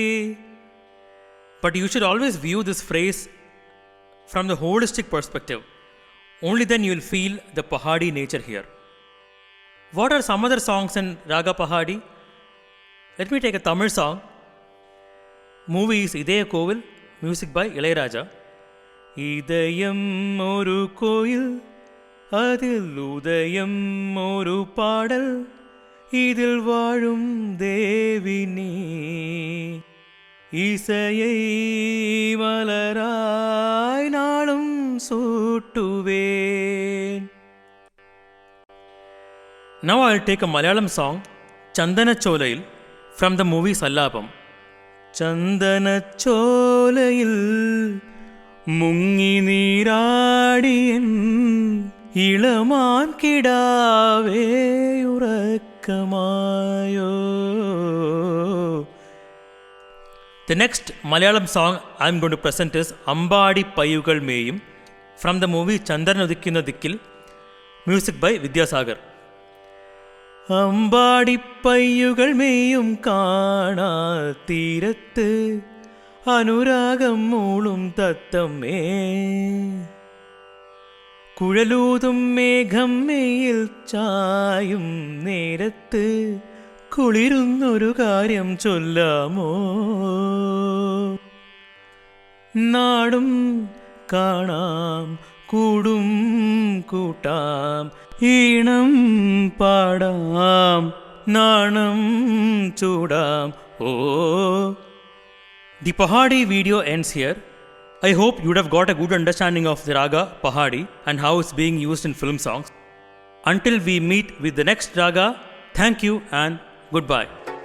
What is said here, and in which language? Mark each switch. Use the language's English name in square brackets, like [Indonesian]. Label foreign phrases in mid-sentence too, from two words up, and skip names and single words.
[English] But you should always view this phrase from the holistic perspective. Only then you will feel the Pahadi nature here. What are some other songs in Raga Pahadi? Let me take a Tamil song. Movie is Idaya Koyil, music by Ilayaraja. [Tamil] இதயம் ஒரு கோயில், அதில் உதயம் ஒரு பாடல், இதில் வாழும் தேவி நீ, இசையை மலரை நாளும் சூட்டுவேன். [English] Now I will take a Malayalam song, Chandacholayil, from the movie Sallapam. [Malayalam] ചന്ദനച്ചോലയിൽ മുങ്ങി നീരാടിയെൻ ഇളമാൻ കിടാവേ ഉറക്കമായോ. [English] The next Malayalam song I am going to present is Ambadi Payyukal Meyum, from the movie Chandranudikkunna Dikkil, music by Vidyasagar. [Malayalam] അമ്പാടി പയ്യുകൾ മേയും കാണാ തീരത്ത് അനുരാഗം മൂളും തത്തമ്മേ, കുഴലൂതും മേഘം മേയിൽ ചായും നേരത്ത് കുളിരുന്നൊരു കാര്യം ചൊല്ലാമോ? നാടും കാണാം, കൂടും കൂട്ടാം, ഈണം പാടാം, നാണം ചൂടാം. [English] Oh. The Pahadi video ends here. I hope you would have got a good understanding of the Raga Pahadi and how it's being used in film songs. Until we meet with the next Raga, thank you and goodbye.